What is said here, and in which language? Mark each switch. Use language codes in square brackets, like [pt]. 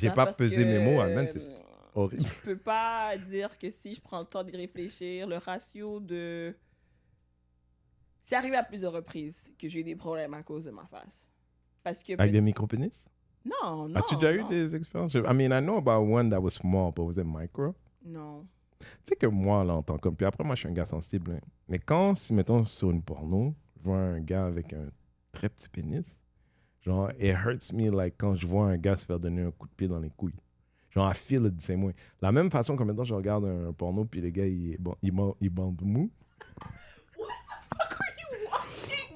[fr] J'ai pas parce pesé que, mes mots, [en] I meant it. Horrible. [fr] Je peux pas dire que si je prends le temps d'y réfléchir, le ratio de... C'est arrivé à plusieurs reprises que j'ai eu des problèmes à cause de ma face. Parce que... Avec des micro-pénis? Non. As-tu déjà eu des expériences? [en] I mean, I know about one that was small, but was it micro? [fr] Non. Tu sais que moi, là, en tant que... Puis après, moi, je suis un gars sensible. Hein. Mais quand, si, mettons, sur une porno, je vois un gars avec un très petit pénis, genre, [en] it hurts me, like, [fr] quand je vois un gars se faire donner un coup de pied dans les couilles. [en] Genre, I feel it the same way. [fr] La même façon que maintenant, je regarde un porno, puis le gars, il bande mou. [en] What the fuck are you watching?